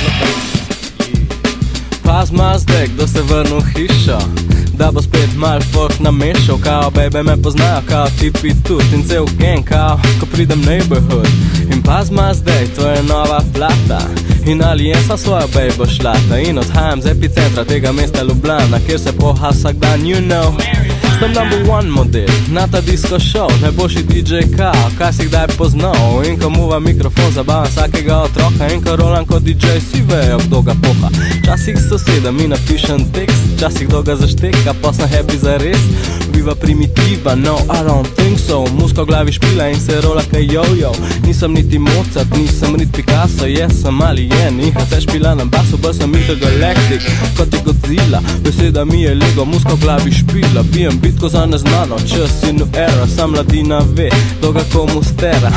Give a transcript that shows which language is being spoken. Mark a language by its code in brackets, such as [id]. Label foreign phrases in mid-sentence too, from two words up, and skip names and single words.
[sl] Pazma zdaj, kdo se vrnu v hišo, da bo spet mal folk namešal. Kao baby me poznajo, kao tipi tudi in cel gang, kao ko pridem neighborhood. In pazma zdaj, to je nova plata, in Aliensa svojo baby šlata. In odhajam z epicentra tega mesta Ljubljana, kjer se poha vsak dan, [en] you know. [sl] Sem [en] number one model [sl] na ta [en] disco show, [sl] najboljši DJ kao, kaj si kdaj poznal. In ko muva mikrofon, zabavam vsakega otroka, in ko rolam kot DJ, si vejo, kdo ga poha. Časih soseda mi napišem tekst, časih kdo ga zašteka, pa sem happy za res. Viva primitiva, [en] no, I don't think so. [sl] Muska v glavi špila in se rola kaj yo-yo. Nisem niti Mozart, nisem niti Picasso, jaz sem Alien in se špila na basu, bolj sem intergalactic, kot je Godzilla. Beseda mi je Lego, muska v glavi špila, bijem bitko za neznano, čas in era, sam mladina ve, dolga komu stera.